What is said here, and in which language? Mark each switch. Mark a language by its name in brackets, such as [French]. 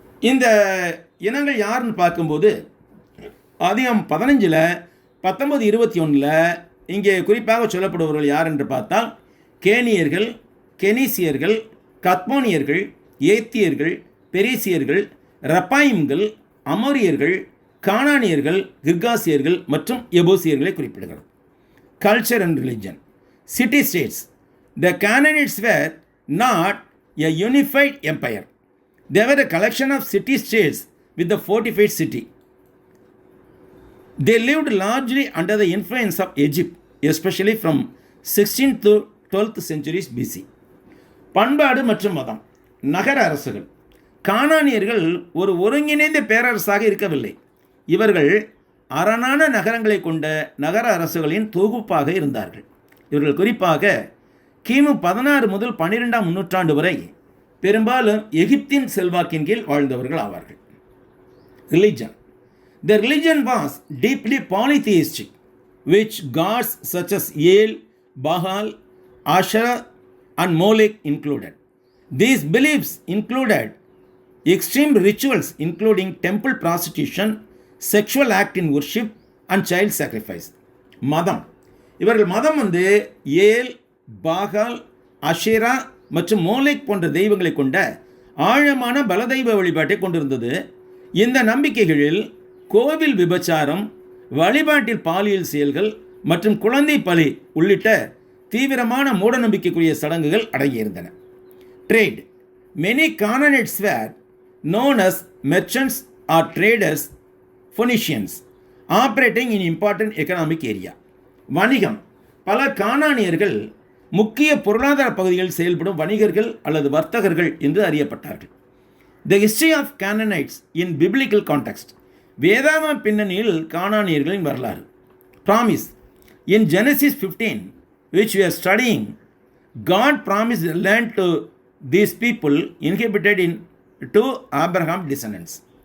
[Tamil] இந்த இனங்கள் யாருன்னு பார்க்கும்போது ஆதியாகமம் 15 19-21 இங்கே குறிப்பாக சொல்லப்படுபவர்கள் யார் என்று பார்த்தால் கேனியர்கள், கெனிசியர்கள், கத்மோனியர்கள், ஏத்தியர்கள், பெரிசியர்கள், ரப்பாயிம்கள், அமோரியர்கள், கானானியர்கள், கிர்காசியர்கள் மற்றும் எபூசியர்களை குறிப்பிடுகிறது. [English] Culture and religion. City states: the Canaanites were not a unified empire. They were a collection of city states with the fortified city. They lived largely under the influence of Egypt, especially from 16th to 12th centuries BC. [Tamil] பண்பாடு மற்றும் மதம். நகர அரசுகள். கானானியர்கள் ஒரு ஒருங்கிணைந்த பேரரசாக இருக்கவில்லை. இவர்கள் அரணான நகரங்களை கொண்ட நகர அரசுகளின் தொகுப்பாக இருந்தார்கள். இவர்கள் குறிப்பாக கிமு 16 முதல் 12ஆம் நூற்றாண்டு வரை பெரும்பாலும் எகிப்தின் செல்வாக்கின் கீழ் வாழ்ந்தவர்கள் ஆவார்கள். [English] Religion. The religion was deeply polytheistic, which gods such as El, Baal, Asherah and Molech included. These beliefs included extreme rituals including temple prostitution, sexual act in worship and child sacrifice. [Tamil] மதம். இவர்கள் மதம் ஏல், பாகால், Ashera மற்றும் மோலேக் போன்ற தெய்வங்களை கொண்ட ஆழமான பலதெய்வ வழிபாட்டை கொண்டிருந்தது. இந்த நம்பிக்கைகளில் கோவில் விபச்சாரம், வழிபாட்டில் பாலியல் செயல்கள் மற்றும் குழந்தை பலி உள்ளிட்ட தீவிரமான மூடநம்பிக்கைக்குரிய சடங்குகள் அடங்கியிருந்தன. [English] Trade. Many Canaanites were known as merchants or traders, Phoenicians, operating in important economic area. [Tamil] வணிகம். பல கானானியர்கள் முக்கிய பொருளாதார பகுதிகளில் செயல்படும் வணிகர்கள் அல்லது வர்த்தகர்கள் என்று அறியப்பட்டார்கள். [English] The history of Canaanites in biblical context. [Tamil] வேதாகம பின்னணியில் கானானியர்களின் வரலாறு. [English] Promise. In Genesis 15, which we are studying, God promised land to these people inhabited in to Abraham descendants.